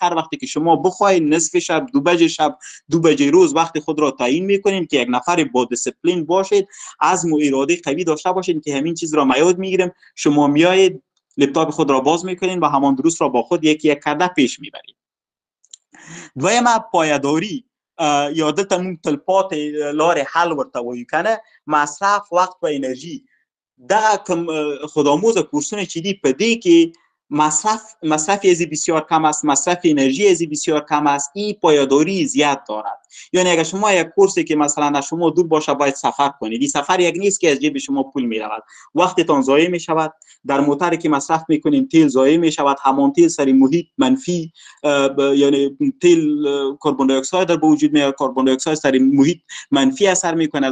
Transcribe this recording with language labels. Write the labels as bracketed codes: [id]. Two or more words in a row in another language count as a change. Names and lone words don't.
[fa] هر وقتی که شما بخواید نصف شب، 2 بجه شب، 2 بجه روز وقت خود را تعیین میکنید که یک نفر با دیسپلین باشید، عزم و اراده قوی داشته باشید که همین چیز را ما یاد میگیریم. شما میایید لپتاپ خود را باز میکنید و همان دروس را با خود یکی یک کرده پیش میبرید. [ps] دویم پایداری یا دلته مونږ تلپاتې لارې حل ورته وایو کنه، مصرف وخت و انرژي. دغه کوم خودآموز کورسونه چې دي په دې کې [fa] مصرف ازی بسیار کم است، مصرف انرژی ازی بسیار کم است. این پایداری زیاد دارد. یعنی اگر شما یک کورسی که مثلا شما دور باشه باید سفر کنید، این سفر یک نیست که از جیب شما پول می رود، وقتتان ضایع می شود. در موتری که مصرف میکنین تیل ضایع می شود، همان تیل سر محیط منفی، یعنی تیل کربن دی اکساید در وجود میاد، کربن دی اکساید سر محیط منفی اثر میکنه.